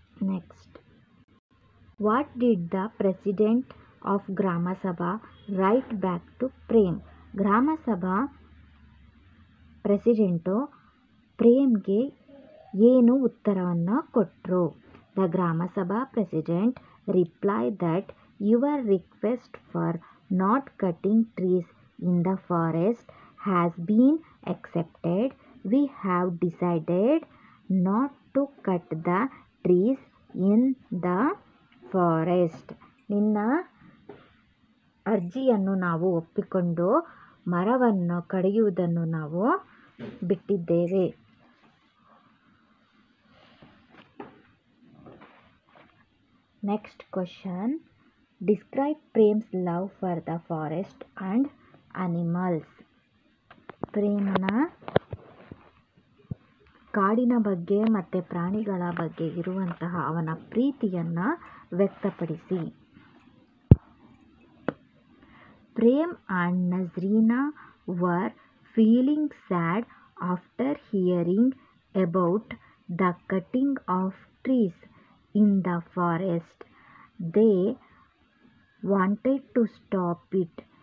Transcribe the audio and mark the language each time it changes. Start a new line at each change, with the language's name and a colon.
English: Next, what did the president of gram sabha write back to Prem?
Kannada: ಗ್ರಾಮಸಭಾ president ಪ್ರೇಮ್ಗೆ ಏನು ಉತ್ತರವನ್ನು ಕೊಟ್ಟರು?
English: The Grama Sabha president replied that your request for not cutting trees in the forest has been accepted. We have decided not to cut the trees in the forest.
Kannada: ನಿನ್ನ ಅರ್ಜಿಯನ್ನು ನಾವು ಒಪ್ಪಿಕೊಂಡು ಮರವನ್ನು ಕಡಿಯುವುದನ್ನು ನಾವು ಬಿಟ್ಟಿದ್ದೇವೆ.
English: Next question. Describe Prem's love for the forest and animals.
Kannada: ಪ್ರೇಮನ ಕಾಡಿನ ಬಗ್ಗೆ ಮತ್ತು ಪ್ರಾಣಿಗಳ ಬಗ್ಗೆ ಇರುವಂತಹ ಅವನ ಪ್ರೀತಿಯನ್ನು ವ್ಯಕ್ತಪಡಿಸಿ.
English: Prem and Nazrina were feeling sad after hearing about the cutting of trees in the forest. They wanted to stop it.